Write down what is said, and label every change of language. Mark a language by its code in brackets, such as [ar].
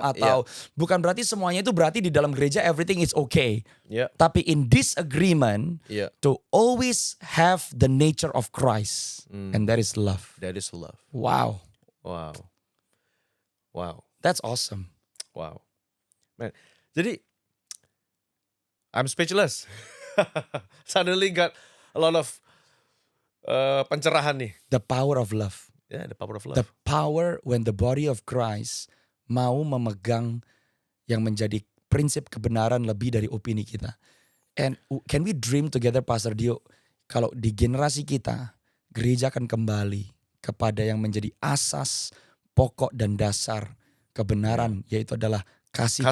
[id] atau bukan berarti semuanya itu berarti di dalam gereja [en] everything is okay. [id] Ya. Tapi [en] in disagreement [id] Ya. [en] to always have the nature of Christ, and that is love. That is love. Wow, Wow. Wow. that's awesome. Wow. Man. [id] Jadi [en] I'm speechless. Suddenly got a lot of [id] pencerahan nih. [en] The power of love. Ya, the power of The love. power when the body of Christ [id] mau memegang yang menjadi prinsip kebenaran lebih dari opini kita. [en] And can we dream together, [id] Pastor Dio, kalau di generasi kita gereja akan kembali kepada yang menjadi asas, pokok dan dasar kebenaran, yaitu adalah kasih